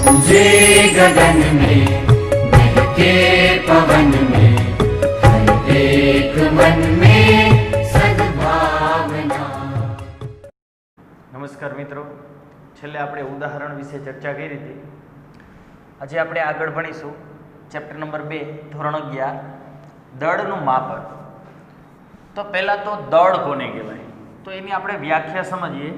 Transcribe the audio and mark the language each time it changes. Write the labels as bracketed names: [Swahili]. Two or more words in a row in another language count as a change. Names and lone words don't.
[Hindi] जे गगन में महके पवन में हर एक मन में सद्भावना। [Gujarati] નમસ્કાર મિત્રો, છેલ્લે આપણે ઉદાહરણ વિશે ચર્ચા કરી હતી. આજે આપણે આગળ ભણીશું ચેપ્ટર નંબર 2 ધોરણ 11 દળનું માપન. તો પહેલા તો દળ કોને કહેવાય, તો એની આપણે વ્યાખ્યા સમજીએ.